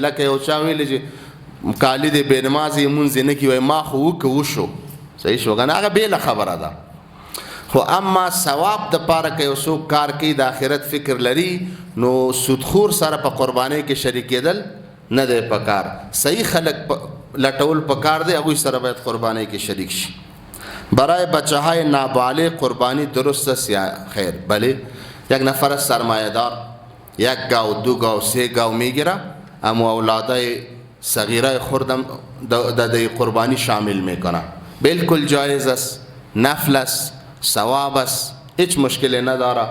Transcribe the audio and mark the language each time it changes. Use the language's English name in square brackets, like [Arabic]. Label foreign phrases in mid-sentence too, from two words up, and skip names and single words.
[Pashto] لکه یو چا ویل چې کالی دی بې نمازې مونځ نه کوي، ما خو وشو صحیح شو کنه، هغه بیله خبره ده. خو اما ثواب د پاره که یو څوک کار کوي د آخرت فکر لري، نو سودخور سره په قربانی کې شریکېدل نه دی پکار. صحیح خلک لټول پکار دی، هغوی سره باید قربانی کې شریک شي. [Persian] برای بچه های نابالغ قربانی درست است یا خیر؟ بله، یک نفر سرمایه دار یک گاو، دو گاو، سه گاو میگیره، اما اولادای صغیره خوردم در قربانی شامل میکنه. بالکل جایز است، نفل است، ثواب است، هیچ مشکلی نداره.